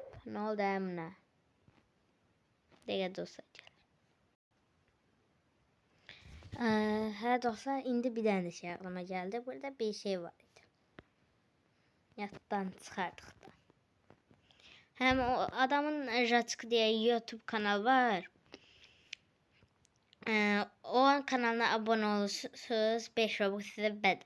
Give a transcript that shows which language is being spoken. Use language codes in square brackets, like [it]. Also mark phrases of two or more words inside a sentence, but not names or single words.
[tr] Ne oldu [az] Emine? Dəqiqə dostlar gəlir. Hə dostlar, indi bir dənə şey [tr] aklıma geldi. [az] Burada bir şey var idi. Yatdan çıxardıq da. [tr] Hem o adamın Jatsk diye YouTube kanalı var. O kanalına abone olursunuz. 5 Robux size bedava.